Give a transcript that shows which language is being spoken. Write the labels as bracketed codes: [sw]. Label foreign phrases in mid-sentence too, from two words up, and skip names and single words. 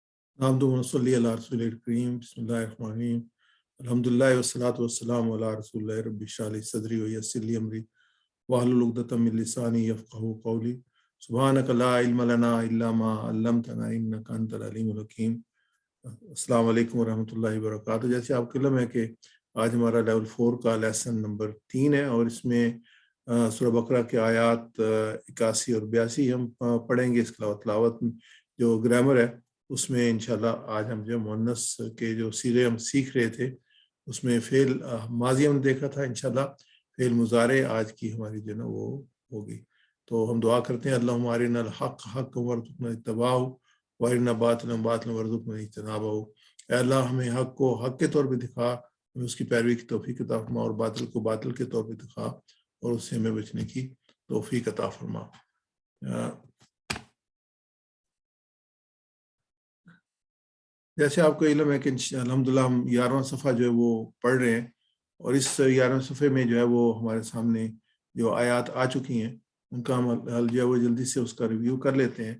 [ar] نحمده ونصلي على رسوله الكريم بسم الله الرحمن الرحيم الحمد لله والصلاة والسلام على رسول الله رب اشرح لي صدري ويسر لي أمري واحلل عقدة من لساني يفقهوا قولي سبحانك لا علم لنا إلا ما علمتنا إنك أنت العليم الحكيم. السلام عليكم ورحمة الله وبركاته. [ur] جیسے آپ کو علم ہے کہ آج ہمارا لیول 4 کا لیسن نمبر 3 ہے اور اس میں سورہ بقرہ کے آیات 81 اور 82 ہم پڑھیں گے. اس کے علاوہ تلاوت جو گرامر ہے اس میں [ar] إن شاء الله [ur] آج ہم جو مؤنث کے جو صیغے ہم سیکھ رہے تھے اس میں فعل ماضی ہم نے دیکھا تھا, [ar] إن شاء الله [ur] فعل مضارع آج کی ہماری جو نا وہ ہوگی. تو ہم دعا کرتے ہیں [ar] اللهم أرنا الحق حقا وارزقنا اتباعه وأرنا الباطل باطلا وارزقنا اجتنابه. [ur] اے اللہ ہمیں حق کو حق کے طور پہ دکھا، ہمیں اس کی پیروی کی توفیق عطا فرما، اور باطل کو باطل کے طور پہ دکھا اور اس سے ہمیں بچنے کی توفیق عطا فرما. جیسے آپ کو علم ہے کہ [ar] الحمد لله [ur] ہم 11واں صفحہ جو ہے وہ پڑھ رہے ہیں اور اس 11ویں صفحے میں جو ہے وہ ہمارے سامنے جو آیت آ چکی ہیں ان کا ہم حل جو ہے وہ جلدی سے اس کا ریویو کر لیتے ہیں.